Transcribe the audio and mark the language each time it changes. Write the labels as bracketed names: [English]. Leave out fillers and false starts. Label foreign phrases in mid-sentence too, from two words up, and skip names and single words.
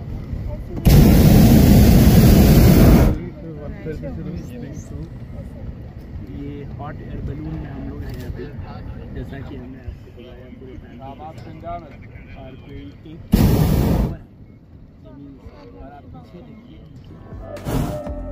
[Hindi] ये हॉट एयर बैलून में हम लोग हैं अभी, जैसा कि हमने आपको बताया पूरे [Turkish] Damat devam et. [Hindi] और कोई एक जमीन और आप पीछे देखिए।